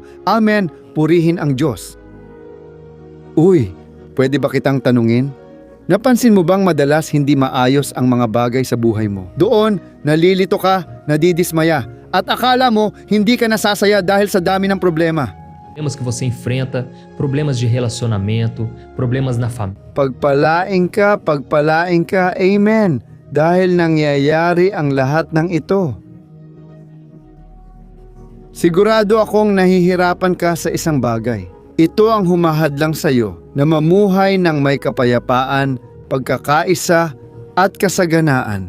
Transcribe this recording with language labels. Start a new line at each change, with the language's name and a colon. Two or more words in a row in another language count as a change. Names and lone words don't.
Filipino: Amen. Purihin ang Diyos. Uy, pwede ba kitang tanungin? Napansin mo bang madalas hindi maayos ang mga bagay sa buhay mo? Doon, nalilito ka, nadidismaya, at akala mo hindi ka nasasaya dahil sa dami ng problema.
Portuguese: Problemas que você enfrenta, problemas de relacionamento, problemas na família.
Filipino: Pagpalain ka, Amen. Dahil nangyayari ang lahat ng ito. Sigurado akong nahihirapan ka sa isang bagay. Ito ang humahadlang sa iyo na mamuhay ng may kapayapaan, pagkakaisa at kasaganaan.